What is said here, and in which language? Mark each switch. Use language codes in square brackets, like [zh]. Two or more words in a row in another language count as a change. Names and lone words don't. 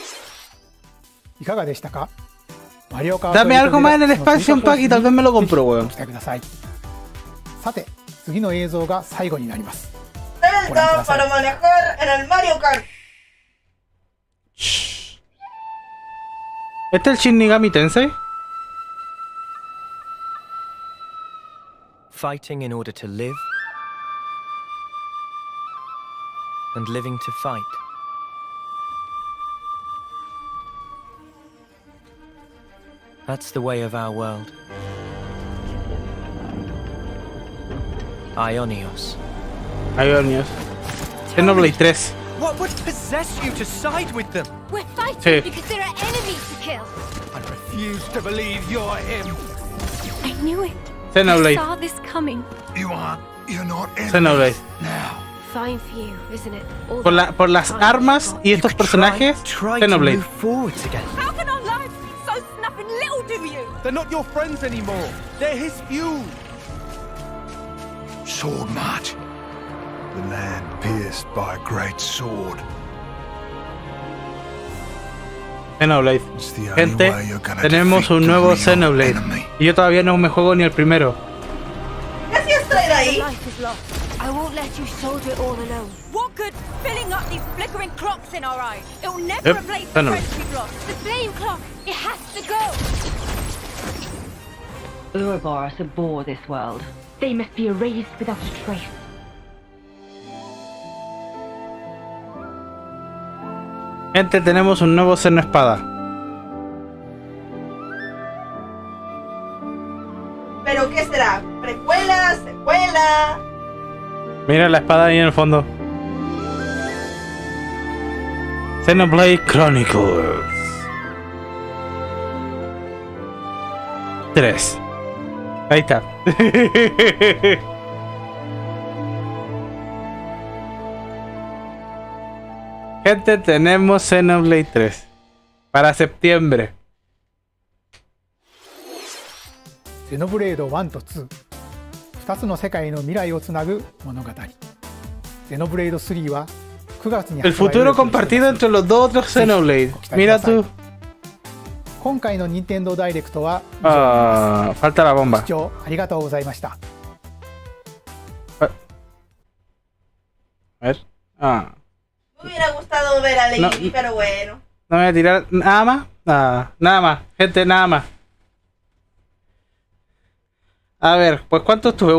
[es] Dame algo más en el [en] expansion pack [es] y tal vez me lo compro, weón. Para manejar en el Mario Kart. ¿Este es el Shin Megami Tensei? [en] Fighting in order to live, and living to fight. That's the way of our world. Ionios. Ionios. Xenoblade 3. What would possess you to side with them? We're fighting Sí. because there are enemies to kill. I refuse to believe you're him. I knew it. Xenoblade. I saw this coming. You're not Xenoblade. now. Fine for you, isn't it? All [es] Por las armas y estos personajes, Xenoblade. [en] Forward together. How can our lives be so snapping little to you? They're not your friends anymore. They're his fuel. Sword march. The land pierced by a great sword. Xenoblade. [es] Gente, tenemos un nuevo Xenoblade. Y yo todavía no me juego ni el primero. Gracias, traer ahí. [en] I won't let you soldier it all alone. What good filling up these flickering clocks in our eyes? It will never replace the friends we've lost. The flame clock, it has to go. Ouroboros abhor this world. They must be erased without a trace. [es] Gente, tenemos un nuevo Xeno Espada. ¿Pero qué será? ¿Precuela? ¿Secuela? Mira la espada ahí en el fondo. Xenoblade Chronicles 3. Ahí está. Gente, tenemos Xenoblade 3 para septiembre. [ja] Xenoblade 1と2、2つの世界の未来をつなぐ物語。Xenoblade 3は9月に [es] El futuro compartido entre los dos otros Xenoblade. Mira tú. [ja] 今回の任天堂ダイレクトは [es] falta la bomba. [ja] 視聴ありがとうございました。 [es] A ver. Me hubiera gustado ver a Lady, pero bueno. No voy a tirar nada más. Nada más. Gente, nada más. A ver, pues ¿cuántos tuve?